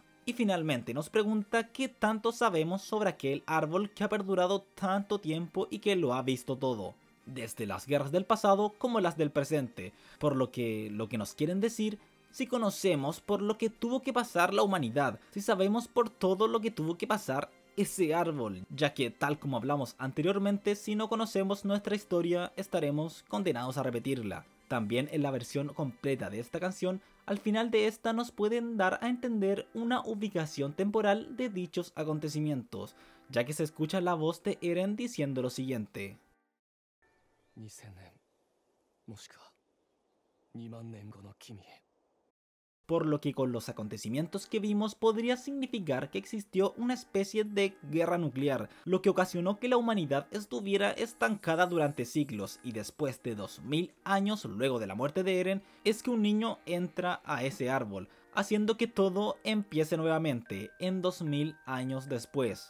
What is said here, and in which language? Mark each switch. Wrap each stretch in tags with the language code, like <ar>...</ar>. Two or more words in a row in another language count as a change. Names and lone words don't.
<es>Y finalmente nos pregunta qué tanto sabemos sobre aquel árbol que ha perdurado tanto tiempo y que lo ha visto todo, desde las guerras del pasado como las del presente, por lo que nos quieren decir, si conocemos por lo que tuvo que pasar la humanidad, si sabemos por todo lo que tuvo que pasar ese árbol, ya que tal como hablamos anteriormente, si no conocemos nuestra historia estaremos condenados a repetirla. También en la versión completa de esta canción, al final de esta nos pueden dar a entender una ubicación temporal de dichos acontecimientos, ya que se escucha la voz de Eren diciendo lo siguiente.</es> <ja>2000 年もしくは2万年後の君へ</ja> <es>Por lo que con los acontecimientos que vimos podría significar que existió una especie de guerra nuclear, lo que ocasionó que la humanidad estuviera estancada durante siglos, y después de 2000 años luego de la muerte de Eren, es que un niño entra a ese árbol, haciendo que todo empiece nuevamente en 2000 años después.</es>